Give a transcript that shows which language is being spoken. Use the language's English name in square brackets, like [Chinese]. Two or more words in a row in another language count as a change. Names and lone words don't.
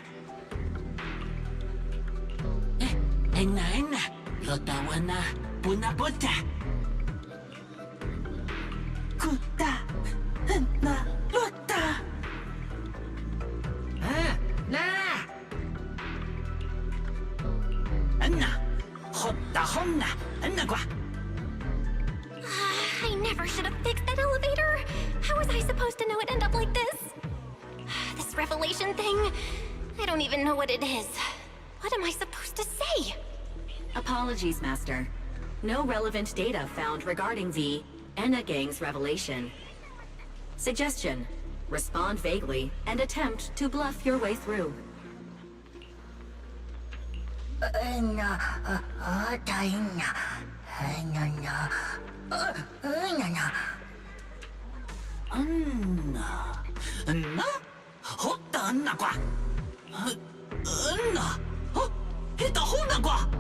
[English] Enna, lotawana, punaputa. Kuta, enna, lota. Na. Enna, hotta honna, enagwa. I never should have fixed that elevator. How was I supposed to know it'd end up like this? This revelation thing, I don't even know what it is. What am I supposed to say? Apologies, Master. No relevant data found regarding the Enna Gang's revelation. Suggestion: respond vaguely and attempt to bluff your way through. Anna, hotta annagwa. Anna, hita honnagwa.